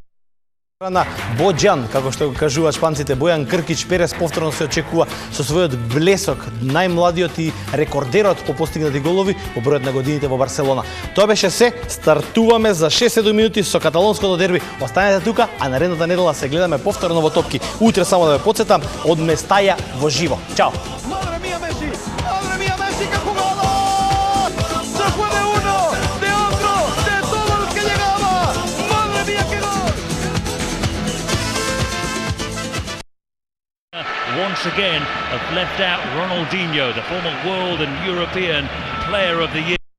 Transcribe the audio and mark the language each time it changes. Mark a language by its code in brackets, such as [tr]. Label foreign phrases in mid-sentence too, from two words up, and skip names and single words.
[mk] На Боџан, како што го кажуваат шпанците, Бојан Кркич Перес повторно се очекува со својот блесок, најмладиот и рекордерот по постигнати голови во бројот на годините во Барселона. Тоа беше се, стартуваме за 6-7 минути со каталонското дерби. Останете тука, а наредната недела се гледаме повторно во топки. Утре само да ве потсетам од Местаја во живо. Чао! [es] ¡Madre mía, Messi! ¡Madre mía, Messi, qué jugada! ¡Se fue de uno, de otro, de todo el que llegaba! ¡Madre mía, qué gol! [en] Once again have left out Ronaldinho, the former world and European player of the year.